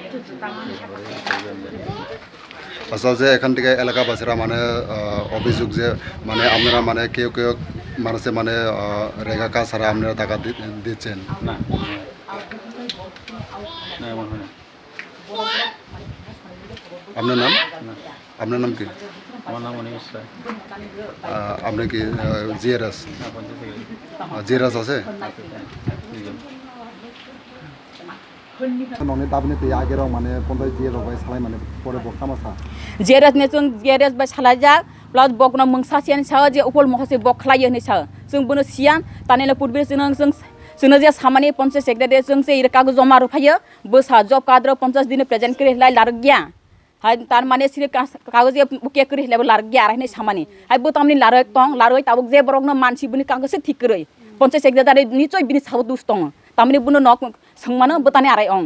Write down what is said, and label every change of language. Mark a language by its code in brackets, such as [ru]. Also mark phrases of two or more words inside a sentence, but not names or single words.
[bn] আচ্ছা যে এখান থেকে এলাকাবাসীরা মানে অভিযোগ যে মানে আপনারা মানে কেউ মানুষে মানে রেগা কাজ ছাড়া আপনারা টাকা দিচ্ছেন না এমন হয় না। আপনার নাম কি? আমার নাম অনিমেষ রায়। আপনি কি জিআরএস জিআরএস আছে? [brx] नोंनि दाबिनि आगेराव माने पन्चायत जिएराव बाय सालाय माने परे बक्तामा सा जिएरास ने जों जिएरास बाय सालायजा प्लास बकना मोंसासियान सा जे उपल महसे बखलायो ने सा जों बुनो सियान तानेला पुरबे जों जे सामानि पन्चायत सेक्रेटारि जों से कागज जमा रुफायो बोसा जब काद्र 50 दिन प्रेजेंट करे लाय लारगिया हाय तार माने सिरे कागज बुके करे लाय लारगिया आरने सामानि हाय बोतामनि लारय तंग लारय ताबुक जे बरकनो मानसि बुनि कागज ठीक करे पन्चायत सेक्रेटारि निचय बिनि साव दुस दङ तामनि बुनो नक संमानो बोताने आराय अं